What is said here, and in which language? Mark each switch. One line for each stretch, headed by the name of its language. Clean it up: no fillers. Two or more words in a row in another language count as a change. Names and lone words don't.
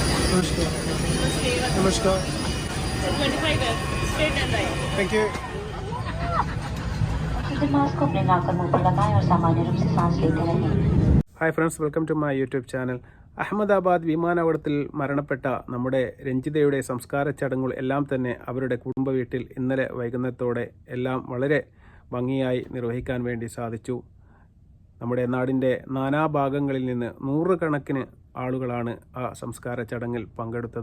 Hindi: नमस्कार नमस्कार
English: 25 है straight and right thank you
Hindi: मास्क को अपने नाक पर मुंह पर लगाएं और सामान्य रूप से सांस लेते रहें।
English: Hi friends, welcome to my YouTube channel.
Malayalam: അഹമ്മദാബാദ് വിമാനാപകടത്തിൽ മരണപ്പെട്ട നമ്മുടെ രഞ്ജിതയുടെ സംസ്കാര ചടങ്ങുകൾ എല്ലാം തന്നെ അവരുടെ കുടുംബ വീട്ടിൽ ഇന്നലെ വൈകുന്നേരത്തോടെ എല്ലാം വളരെ ഭംഗിയായി നിർവഹിക്കാൻ വേണ്ടി സാധിച്ചു. നമ്മുടെ നാടിൻ്റെ നാനാഭാഗങ്ങളിൽ നിന്ന് നൂറുകണക്കിന് ആളുകളാണ് ആ സംസ്കാര ചടങ്ങിൽ പങ്കെടുത്തത്.